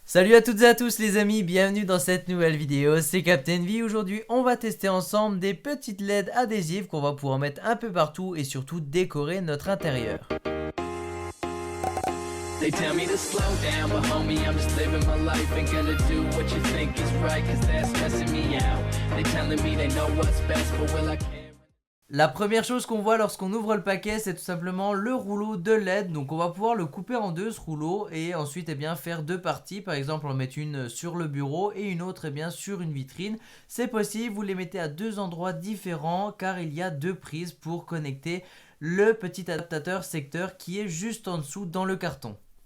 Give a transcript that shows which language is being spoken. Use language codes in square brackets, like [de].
[fr] Salut à toutes et à tous les amis, bienvenue dans cette nouvelle vidéo, c'est Captain V. Aujourd'hui on va tester ensemble des petites LED adhésives qu'on va pouvoir mettre un peu partout et surtout décorer notre intérieur. [en] They tell me to slow down, but homie, I'm just living my life. Ain't gonna do what you think is right, cause that's stressing me out. They telling me they know what's best, but will I care? [fr] La première chose qu'on voit lorsqu'on ouvre le paquet, c'est tout simplement le rouleau de LED. Donc on va pouvoir le couper en deux, ce rouleau, et ensuite faire deux parties. Par exemple, on met une sur le bureau et une autre sur une vitrine. C'est possible, vous les mettez à deux endroits différents car il y a deux prises pour connecter le petit adaptateur secteur qui est juste en dessous dans le carton.